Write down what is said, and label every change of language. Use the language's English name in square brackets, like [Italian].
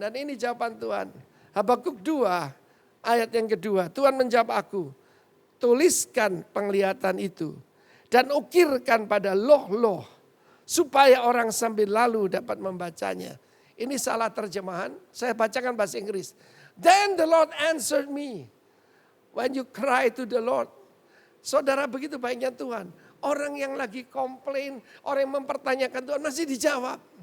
[Indonesian] Dan ini jawaban Tuhan. Habakuk 2 ayat yang kedua. Tuhan menjawab aku, tuliskan penglihatan itu. Dan ukirkan pada loh-loh. Supaya orang sambil lalu dapat membacanya. Ini salah terjemahan. Saya bacakan bahasa Inggris. [English] Then the Lord answered me. When you cry to the Lord. [Indonesian] Saudara, begitu baiknya Tuhan. Orang yang lagi komplain, orang yang mempertanyakan Tuhan masih dijawab.